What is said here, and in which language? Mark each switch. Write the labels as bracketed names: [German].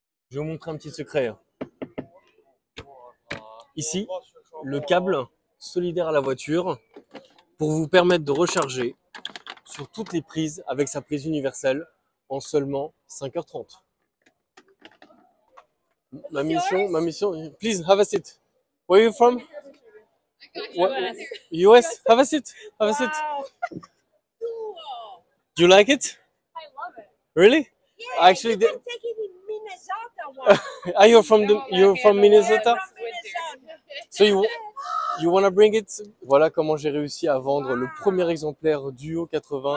[French] Je vais vous montrer un petit secret. Ici, le câble solidaire à la voiture pour vous permettre de recharger sur toutes les prises avec sa prise universelle en seulement 5h30. [English] Ma mission, please have a seat. Where are you from? US. US? Have a seat. Have a seat. Do you like it? I love it. Really? Yeah, Actually, you can take it in Minnesota. are you from you're from Minnesota? From Minnesota. So you wanna bring it? [French] Voilà comment j'ai réussi à vendre le premier exemplaire Duo 80